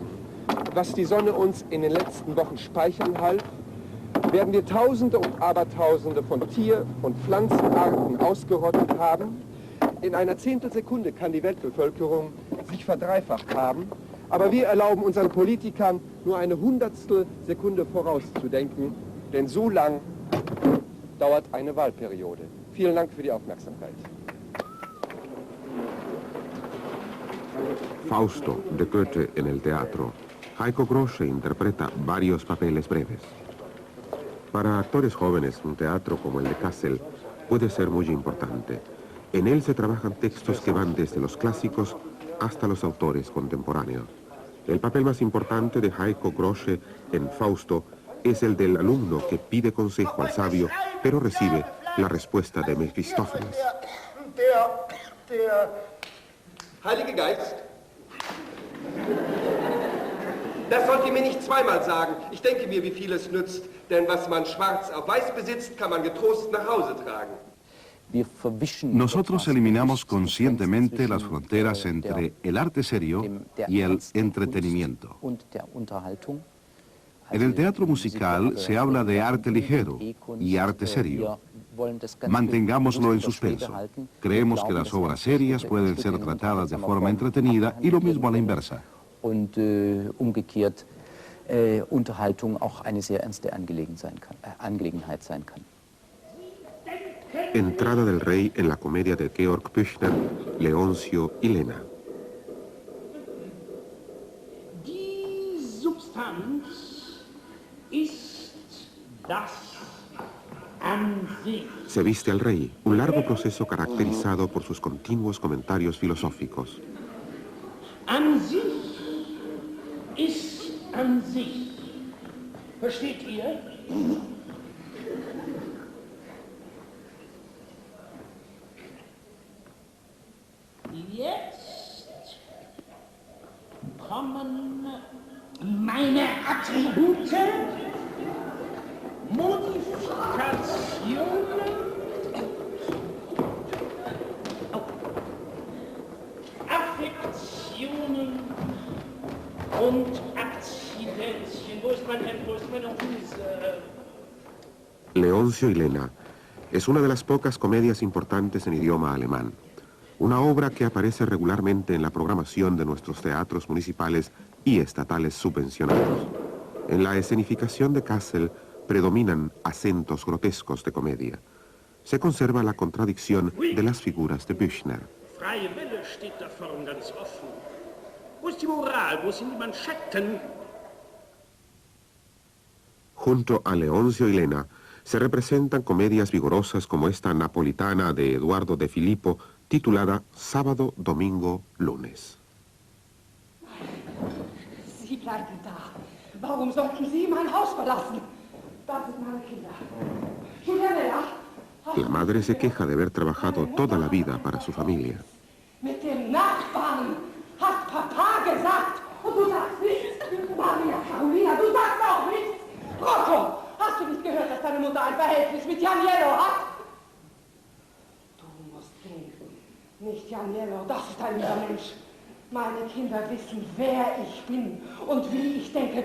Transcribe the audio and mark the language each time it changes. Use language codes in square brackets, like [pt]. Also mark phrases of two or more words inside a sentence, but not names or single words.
[de] Was die Sonne uns in den letzten Wochen speichern half, werden wir Tausende und Abertausende von Tier- und Pflanzenarten ausgerottet haben. In einer Zehntelsekunde kann die Weltbevölkerung sich verdreifacht haben, aber wir erlauben unseren Politikern nur eine Hundertstelsekunde vorauszudenken, denn so lang dauert eine Wahlperiode. Vielen Dank für die Aufmerksamkeit. [es] Fausto, de Goethe, en el teatro. Heiko Grosche interpreta varios papeles breves. Para actores jóvenes, un teatro como el de Kassel puede ser muy importante. En él se trabajan textos que van desde los clásicos hasta los autores contemporáneos. El papel más importante de Heiko Grosche en Fausto es el del alumno que pide consejo al sabio, pero recibe la respuesta de Mephistófeles. [de] Der Heilige Geist. Das sollt ihr mir nicht zweimal sagen. Ich denke mir, wie viel es nützt. Denn was man schwarz auf weiß besitzt, kann man getrost nach Hause tragen. [es] Nosotros eliminamos conscientemente las fronteras entre el arte serio y el entretenimiento. En el teatro musical se habla de arte ligero y arte serio. Mantengámoslo en suspenso. Creemos que las obras serias pueden ser tratadas de forma entretenida y lo mismo a la inversa. [de] Und umgekehrt Unterhaltung auch eine sehr ernste Angelegenheit sein kann. [es] Entrada del rey en la comedia de Georg Büchner, Leoncio y Lena. [de] Substanz ist das an sich. [es] Se viste al rey, un largo proceso caracterizado por sus continuos comentarios filosóficos. [de] An sich ist an sich. Versteht ihr? Jetzt kommen meine Attribute, Modifikationen, Affektionen und Akzidenzien. Wo ist mein Hemd? Wo ist meine Hose? [es] Leoncio y Lena es una de las pocas comedias importantes en idioma alemán. Una obra que aparece regularmente en la programación de nuestros teatros municipales y estatales subvencionados. En la escenificación de Kassel predominan acentos grotescos de comedia. Se conserva la contradicción de las figuras de Büchner. [de] Freie Wille steht da vorn ganz offen. Wo ist die Moral? Wo sind die Manschetten? [es] Junto a Leoncio y Lena se representan comedias vigorosas como esta napolitana de Eduardo de Filippo, titulada Sábado, Domingo, Lunes. [de] Sie bleiben da. Warum sollten Sie mein Haus verlassen? Das sind meine Kinder. Julianella. [es] La madre se queja de haber trabajado toda la vida para su familia. [de] Mit dem Nachbarn hat Papa gesagt. Und du sagst nichts. Maria Carolina, du sagst auch nichts. Rocco, hast du nicht gehört, dass deine Mutter ein Verhältnis mit Janiello hat? Du musst gehen. Nicht Janiello, das ist ein lieber Mensch. Meine Kinder wissen, wer ich bin und wie ich denke.